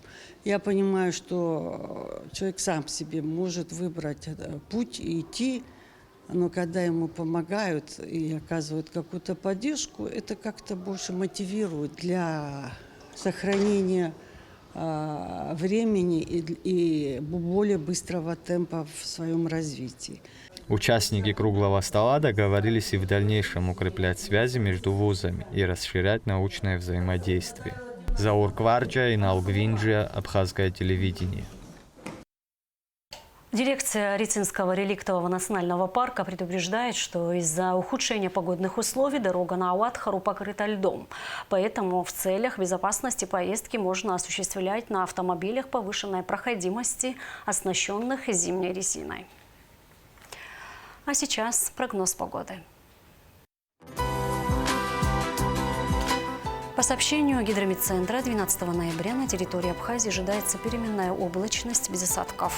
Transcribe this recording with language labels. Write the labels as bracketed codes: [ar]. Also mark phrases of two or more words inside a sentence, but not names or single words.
[ru] Я понимаю, что человек сам себе может выбрать путь и идти, но когда ему помогают и оказывают какую-то поддержку, это как-то больше мотивирует для сохранения времени и более быстрого темпа в своем развитии. Участники круглого стола договорились и в дальнейшем укреплять связи между вузами и расширять научное взаимодействие. Заур Кварджа и Налгвинджия, Абхазское телевидение. Дирекция Рицинского реликтового национального парка предупреждает, что из-за ухудшения погодных условий дорога на Ауатхару покрыта льдом. Поэтому в целях безопасности поездки можно осуществлять на автомобилях повышенной проходимости, оснащенных зимней резиной. А сейчас прогноз погоды. По сообщению Гидрометцентра, 12 ноября на территории Абхазии ожидается переменная облачность без осадков.